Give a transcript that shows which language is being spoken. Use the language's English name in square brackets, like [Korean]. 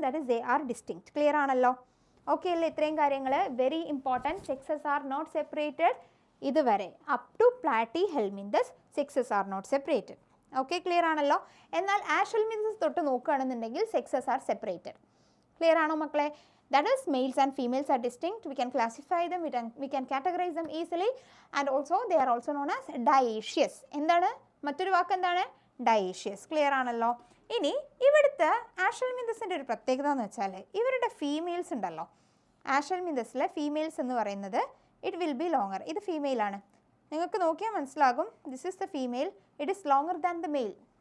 [English] That is they are distinct. [Malayalam] Clear ആണല്ലോ? Okay അല്ലേ? ഇത്രയും കാര്യങ്ങൾ very important. [English] Sexes are not separated. [Malayalam] ഇതുവരെ up to platy helminthes sexes are not separated. Okay, clear ആണല്ലോ? എന്നാൽ ആഷൽമിന്തസ് തൊട്ട് നോക്കുകയാണെന്നുണ്ടെങ്കിൽ [English] Sexes are separated. [Malayalam] ക്ലിയർ ആണോ മക്കളെ? [English] That is, males and females are distinct. We can classify them, we can categorize them easily, and also they are also known as dioecious. [Malayalam] എന്താണ് മറ്റൊരു വാക്ക്? എന്താണ്? Dioecious. Clear ആണല്ലോ? ഇനി ഇവിടുത്തെ ആഷൽമിന്തസിൻ്റെ ഒരു പ്രത്യേകത എന്ന് വെച്ചാൽ ഇവരുടെ ഫീമെയിൽസ് ഉണ്ടല്ലോ, ആഷൽമിന്തസിലെ ഫീമെയിൽസ് എന്ന് പറയുന്നത് [English] It will be longer. [Malayalam] ഇത് ഫീമെയിലാണ്. നിങ്ങൾക്ക് നോക്കിയാൽ മനസ്സിലാകും. [English] This is the female, it is longer than the male.